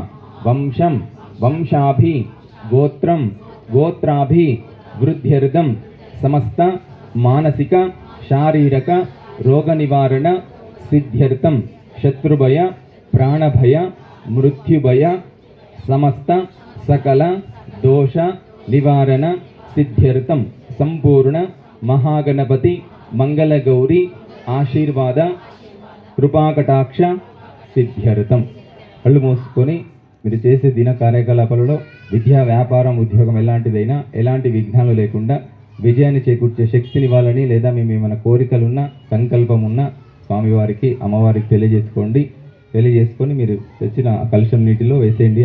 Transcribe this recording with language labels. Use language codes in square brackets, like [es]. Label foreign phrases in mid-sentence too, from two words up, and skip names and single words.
[sa] वंशं वंशाभि गोत्रं गोत्राभि वृद्ध्यर्थं समस्त मानसिक शारीरक रोग निवारण सिद्ध्यर्थं शत्रुभय प्राणभय मृत्युभय समस्त सकल दोष निवारण सिद्ध्यर्थं संपूर्ण महागणपति मंगलगौरी आशीर्वाद कृपाकटाक्ष सिद्ध्यर्थं. [te] కళ్ళు మూసుకొని మీరు చేసే దిన కార్యకలాపాలలో విద్యా వ్యాపారం ఉద్యోగం ఎలాంటిదైనా ఎలాంటి విఘ్నాలు లేకుండా విజయాన్ని చేకూర్చే శక్తినివ్వాలని లేదా మేము ఏమైనా కోరికలున్నా సంకల్పం ఉన్నా స్వామివారికి అమ్మవారికి తెలియజేసుకొని మీరు తెచ్చిన కలశం నీటిలో వేసేయండి.